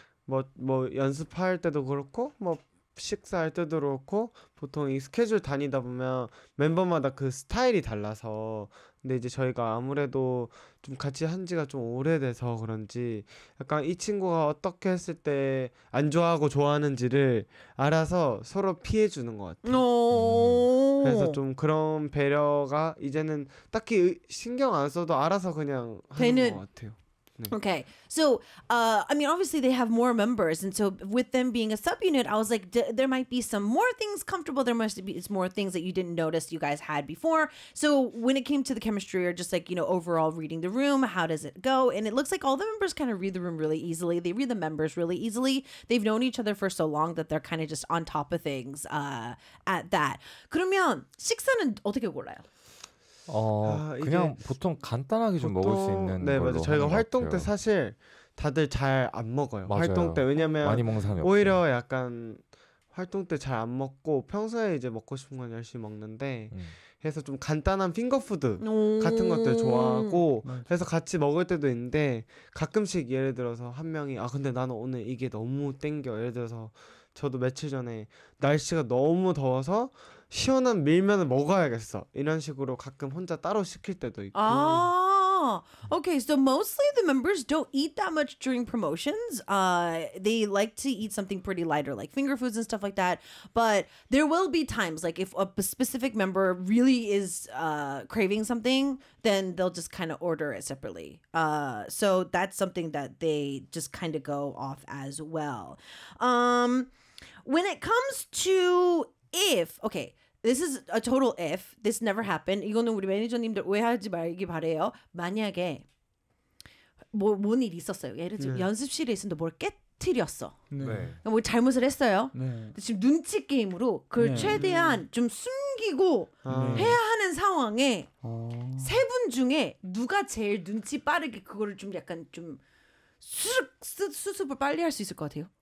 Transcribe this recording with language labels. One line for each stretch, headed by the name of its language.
Korean: 뭐 연습할 때도 그렇고 뭐 식사할 때도 그렇고 보통 이 스케줄 다니다 보면 멤버마다 그 스타일이 달라서 근데 이제 저희가 아무래도 좀 같이 한 지가 좀 오래돼서 그런지 약간 이 친구가 어떻게 했을 때 안 좋아하고 좋아하는지를 알아서 서로 피해주는 것 같아요. 그래서 좀 그런 배려가 이제는 딱히 신경 안 써도 알아서 그냥 하는 것 같아요.
English: Okay, so I mean, obviously they have more members, and so with them being a subunit, I was like, there might be some more things comfortable. There must be more things that you didn't notice you guys had before. So when it came to the chemistry, or just like, you know, overall reading the room, how does it go? And it looks like all the members kind of read the room really easily. They read the members really easily. They've known each other for so long that they're kind of just on top of things. At that,
Korean: 그러면 식사는 어떻게 골라요? 그냥 보통 간단하게 좀 보통, 먹을 수 있는 네, 걸로 맞아. 저희가 활동 때 사실 다들 잘 안 먹어요. 맞아요. 활동 때 왜냐면 많이 먹는 사람이 오히려 없어요. 약간 활동 때 잘 안 먹고 평소에 이제 먹고 싶은 건 열심히 먹는데 해서 좀 간단한 핑거푸드 같은 것들 좋아하고 해서 같이 먹을 때도 있는데 가끔씩 예를 들어서 한 명이 아 근데 나는 오늘 이게 너무 땡겨 예를 들어서 저도 며칠 전에 날씨가 너무 더워서 시원한 밀면을 먹어야겠어 이런 식으로 가끔 혼자 따로 시킬 때도 있고
English: 아, Okay, so mostly the members don't eat that much during promotions. They like to eat something pretty lighter, like finger foods and stuff like that. But there will be times, like if a specific member really is craving something, then they'll just kind of order it separately. So that's something that they just kind of go off as well. When it comes to if, okay, this is a total if. This never happened.
Korean: 이거는 우리 매니저님들 오해하지 말기 바래요. 만약에 뭔 일이 있었어요. 예를 들어 네. 연습실에 있었는데 뭘 깨뜨렸어. 네. 뭐 잘못을 했어요. 네. 지금 눈치 게임으로 그걸 네. 최대한 좀 숨기고 해야 하는 상황에 세 분 중에 누가 제일 눈치 빠르게 그거를 좀 약간 좀 수습을 빨리 할 수 있을 것 같아요?